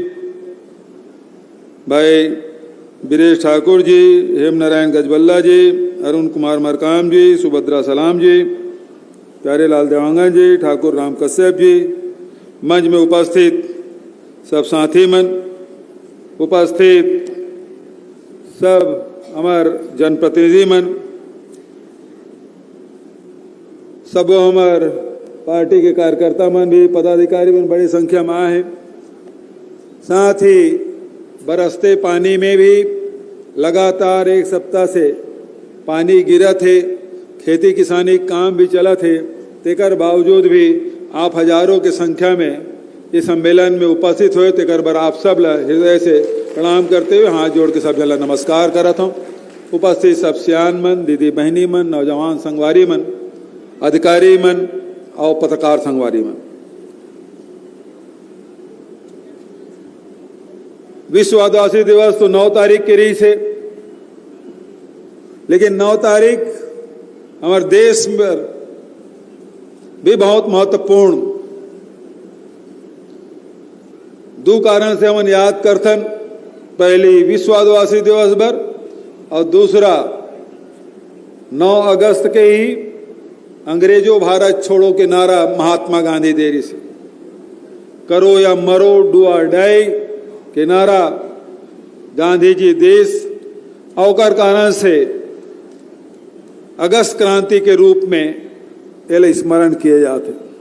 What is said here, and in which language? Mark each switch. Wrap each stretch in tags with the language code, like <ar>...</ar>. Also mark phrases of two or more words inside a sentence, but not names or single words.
<hi>भाई बीरेश ठाकुर जी, हेम नारायण गजबल्ला जी, अरुण कुमार मरकाम जी, सुभद्रा सलाम जी, प्यारे लाल देवांगन जी, ठाकुर राम कश्यप जी, मंच में उपस्थित सब साथी मन, उपस्थित सब हमार जनप्रतिनिधि मन, सब हमार पार्टी के कार्यकर्ता मन भी, पदाधिकारी मन बड़ी संख्या में आए हैं। साथ ही बरसते पानी में भी लगातार एक सप्ताह से पानी गिरा थे, खेती किसानी काम भी चला थे, तेकर बावजूद भी आप हजारों की संख्या में इस सम्मेलन में उपस्थित हुए। तेकर बर आप सब ला हृदय से प्रणाम करते हुए हाथ जोड़ के सब जला नमस्कार करत हूँ। उपस्थित सब सियान मन, दीदी बहनी मन, नौजवान संगवारी मन, अधिकारी मन और पत्रकार संगवारी मन, विश्व आदिवासी दिवस तो 9 तारीख के रही से, लेकिन 9 तारीख हमारे देश में भी बहुत महत्वपूर्ण, दो कारण से हम याद करथन। पहली विश्व आदिवासी दिवस पर और दूसरा 9 अगस्त के ही अंग्रेजों भारत छोड़ो के नारा महात्मा गांधी दे रही से, करो या मरो, डू और डाई के नारा गांधी जी देश अवकर कारण से अगस्त क्रांति के रूप में एल स्मरण किए जाते।</hi>